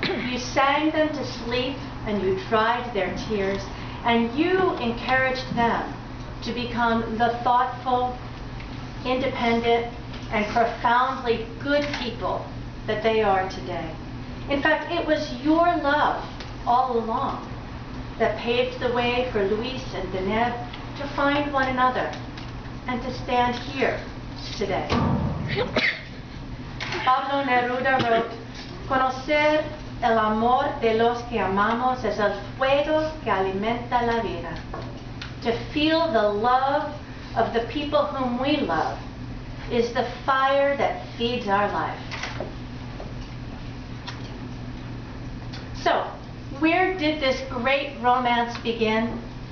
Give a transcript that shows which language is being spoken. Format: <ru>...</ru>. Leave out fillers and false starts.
<en>You sang them to sleep and you dried their tears, and you encouraged them to become the thoughtful, independent, and profoundly good people that they are today. In fact, it was your love all along that paved the way for Luis and Deneb to find one another and to stand here today. Pablo Neruda wrote,</en> <es>"Conocer el amor de los que amamos es el fuego que alimenta la vida."</es> <en>To feel the love of the people whom we love is the fire that feeds our life. So, where did this great romance begin?</en>